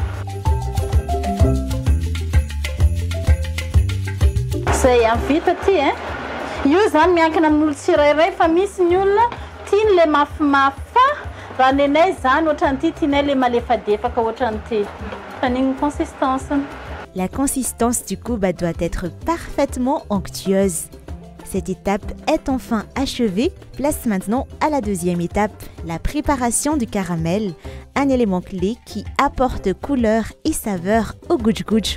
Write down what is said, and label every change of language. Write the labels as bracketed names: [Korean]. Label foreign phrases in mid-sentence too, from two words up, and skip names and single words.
[Malagasy] Zay am vita ty io zany miankina amin'olo tsirairay fa misy ny olona tiany le mafimafy fa raha nenay zany ohatran'ity tianay le malefadefaka ohatran'ity fa n'igny consistance. [French] La consistance du kuba doit être parfaitement onctueuse. Cette étape est enfin achevée. Place maintenant à la deuxième étape, la préparation du caramel, un élément clé qui apporte couleur et saveur au gudj-gudj.